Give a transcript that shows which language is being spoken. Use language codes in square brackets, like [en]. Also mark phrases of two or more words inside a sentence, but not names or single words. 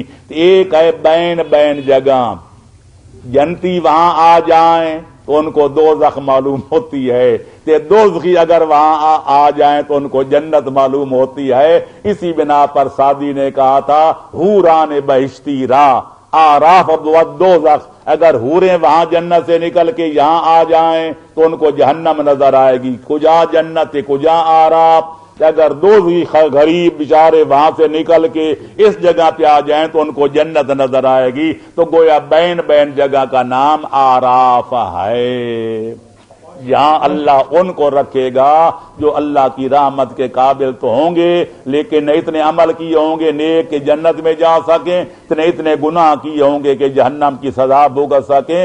[ur] ایک ہے بین جگہ, جنتی وہاں آ جائیں تو ان کو دوزخ معلوم ہوتی ہے, دوزخی اگر وہاں آ جائیں تو ان کو جنت معلوم ہوتی ہے. اسی بنا پر سعدی نے کہا تھا [fa] حوران بہشتی را آراف بود دوزخ. [ur] اگر حوریں وہاں جنت سے نکل کے یہاں آ جائیں تو ان کو جہنم نظر آئے گی. [fa] کجا جنت کجا آراف. [ur] اگر دوزخی غریب بیچارے وہاں سے نکل کے اس جگہ پہ آ جائیں تو ان کو جنت نظر آئے گی. تو گویا بین جگہ کا نام آراف ہے. یہاں اللہ ان کو رکھے گا جو اللہ کی رحمت کے قابل تو ہوں گے, لیکن نہ اتنے عمل کیے ہوں گے نیک کہ جنت میں جا سکیں, اتنے گناہ کیے ہوں گے کہ جہنم کی سزا بھوگ سکیں.